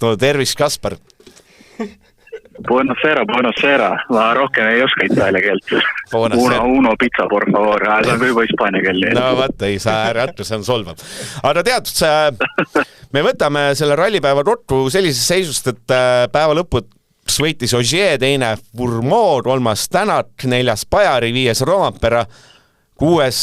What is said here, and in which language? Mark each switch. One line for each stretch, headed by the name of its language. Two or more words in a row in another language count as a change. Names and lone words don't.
Estonian: No tervis, Kaspar!
Italian: Buonasera.
Estonian: Ma rohkem ei oska itaalia keelt.
Italian: Uno pizza,
Spanish: por favor.
Estonian: See on juba hispaania keel. No vaat, ei saa ärattu, see on solvav. Aga teatud, me võtame selle rallipäeva kokku sellisest seisust, et päeva lõpud võitis Ogier, teine Fourmaux, 3. Tänak, 4. Pajari, 5. Rompera, 6.